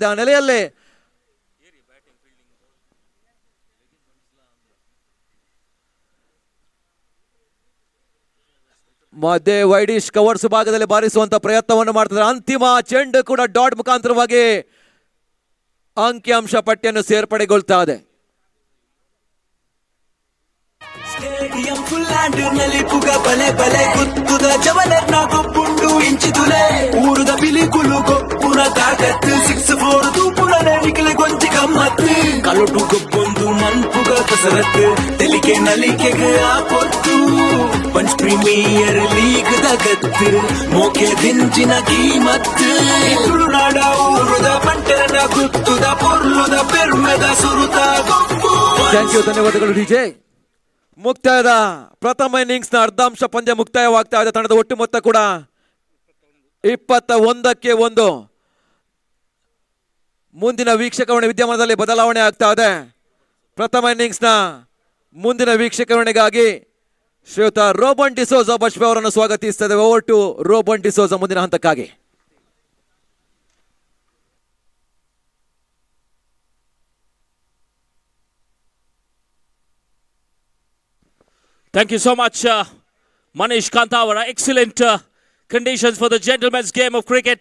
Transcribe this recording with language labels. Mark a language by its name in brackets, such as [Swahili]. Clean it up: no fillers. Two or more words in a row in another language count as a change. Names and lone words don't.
[Kannada] ಆ ನೆಲೆಯಲ್ಲಿ ಮಧ್ಯೆ [English] widish covers [Kannada] ಭಾಗದಲ್ಲಿ ಬಾರಿಸುವಂತ ಪ್ರಯತ್ನವನ್ನು ಮಾಡ್ತಿದ್ದಾರೆ. ಅಂತಿಮ ಚೆಂಡು ಕೂಡ ಡಾಟ್ ಮುಖಾಂತರವಾಗಿ ಅಂಕಿಅಂಶ ಪಟ್ಟಿಯನ್ನು ಸೇರ್ಪಡೆಗೊಳ್ತಾ ಇದೆ. [Tulu] ಸ್ಟೇಡಿಯಂ ಫುಲ್ಲಾಂಡ್ ನಲ್ಲಿ ಪುಗ ಬಲೆ ಬಲೆ ಕುತ್ತುದ ಜವಲರ್ ನಾಗೊಬ್ಬುಂಡು ಇಂಚಿತುಲೆ. ಊರುದ ಬಿಲಿಕುಲು ಗೊಪ್ಪುನ ತಾಕತ್ತು 6-4 ತೂಪುಳನೆ ನಿಖಿಲ್ ಗೊಂಚಿ ಗಮ್ಮತ್ತು. ಕಲುಟು ಗೊಬ್ಬೊಂದು ಮನ್ಪುಗ ಕಸರತ್ತು ತೆಲಿಕೆ ನಲಿಕೆಗೆ ಆ ಪೊತ್ತು. ಪಂಚ್ ಪ್ರೀಮಿಯರ್ ಲೀಗ್ ದಗತ್ತು ಮೋಕೆ ದಿಂಚಿನ ಕೀಮತ್ತು. ತುಳುನಾಡ ಊರುದ ಬಂಟರನ ಗುತ್ತುದ ಪೊರ್ಲುದ ಪೆರ್ಮೆದ ಸುರುತ ಗೊಬ್ಬು. [English] Thank you, [Kannada] ಧನ್ಯವಾದಗಳು ಡಿಜೆ. ಮುಕ್ತಾಯದ ಪ್ರಥಮ ಇನ್ನಿಂಗ್ಸ್ ನ ಅರ್ಧಾಂಶ ಪಂದ್ಯ ಮುಕ್ತಾಯವಾಗ್ತಾ ಇದೆ. ತಂಡದ ಒಟ್ಟು ಮೊತ್ತ ಕೂಡ 21ಕ್ಕೆ 1. ಮುಂದಿನ ವೀಕ್ಷಕವಣೆ ವಿದ್ಯಮಾನದಲ್ಲಿ ಬದಲಾವಣೆ ಆಗ್ತಾ ಇದೆ. ಪ್ರಥಮ ಇನ್ನಿಂಗ್ಸ್ ನ ಮುಂದಿನ ವೀಕ್ಷಕವಣೆಗಾಗಿ ಶ್ರೀಯುತ ರೋಬನ್ ಡಿಸೋಜಾ ಬಶ್ಬೆ ಅವರನ್ನು ಸ್ವಾಗತಿಸುತ್ತದೆ. [English] over to [Kannada] ರೋಬನ್ ಡಿಸೋಜಾ ಮುಂದಿನ ಹಂತಕ್ಕಾಗಿ. [English] Thank you so much, Manish Kantawara. Excellent conditions for the gentlemen's game of cricket.